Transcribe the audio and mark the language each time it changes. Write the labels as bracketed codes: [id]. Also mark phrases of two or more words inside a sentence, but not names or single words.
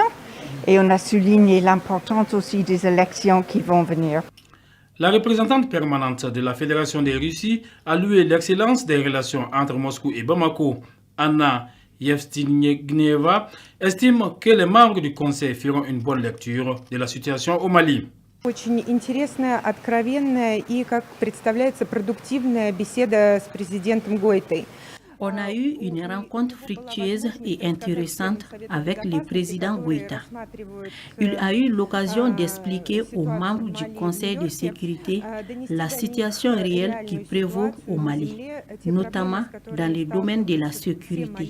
[fr] Et on a souligné l'importance aussi des élections qui vont venir. La représentante permanente de la Fédération des Russies a loué l'excellence des relations entre Moscou et Bamako. Anna Yevstinyeva estime que les membres du Conseil feront une bonne lecture de la situation au Mali. [ru] Очень интересная, откровенная и, как представляется, продуктивная беседа с президентом Гойтой. [fr] On a eu une rencontre fructueuse et intéressante avec le président Goïta. Il a eu l'occasion d'expliquer aux membres du Conseil de sécurité la situation réelle qui prévaut au Mali, notamment dans le domaine de la sécurité.